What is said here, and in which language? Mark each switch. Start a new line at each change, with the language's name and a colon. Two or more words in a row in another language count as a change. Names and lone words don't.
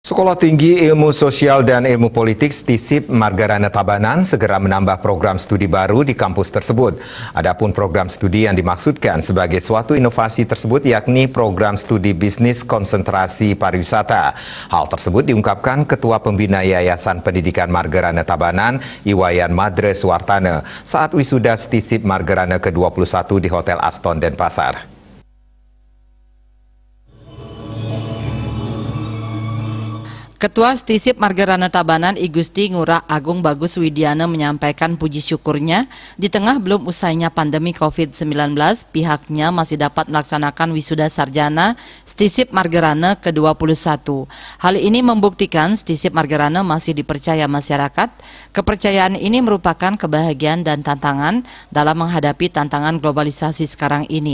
Indonesian: Sekolah Tinggi Ilmu Sosial dan Ilmu Politik STISIP Margarana Tabanan segera menambah program studi baru di kampus tersebut. Adapun program studi yang dimaksudkan sebagai suatu inovasi tersebut yakni program studi bisnis konsentrasi pariwisata. Hal tersebut diungkapkan Ketua Pembina Yayasan Pendidikan Margarana Tabanan, Iwayan Madre Suwartana, saat wisuda STISIP Margarana ke-21 di Hotel Aston Denpasar. Ketua STISIP Margarana Tabanan I Gusti Ngurah Agung Bagus Widiana menyampaikan puji syukurnya di tengah belum usainya pandemi COVID-19, pihaknya masih dapat melaksanakan wisuda sarjana STISIP Margarana ke-21. Hal ini membuktikan STISIP Margarana masih dipercaya masyarakat. Kepercayaan ini merupakan kebahagiaan dan tantangan dalam menghadapi tantangan globalisasi sekarang ini.